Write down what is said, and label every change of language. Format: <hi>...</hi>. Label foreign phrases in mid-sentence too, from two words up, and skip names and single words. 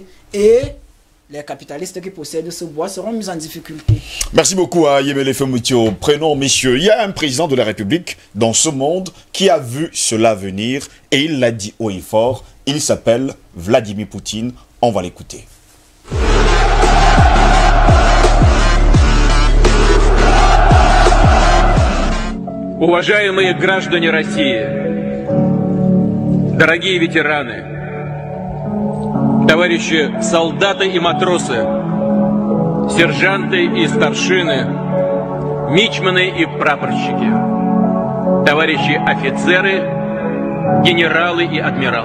<fr>Et les capitalistes qui possèdent ce bois seront mis en difficulté. Merci beaucoup à Yemele Femutio. Prenons, messieurs, il y a un président de la République dans ce monde qui a vu cela venir et il l'a dit haut et fort. Il s'appelle Vladimir Poutine. On va l'écouter.</fr> <ru>Уважаемые граждане России, дорогие ветераны, товарищи солдаты и матросы, сержанты и старшины, мичманы и прапорщики, товарищи офицеры, генералы и адмиралы.</ru>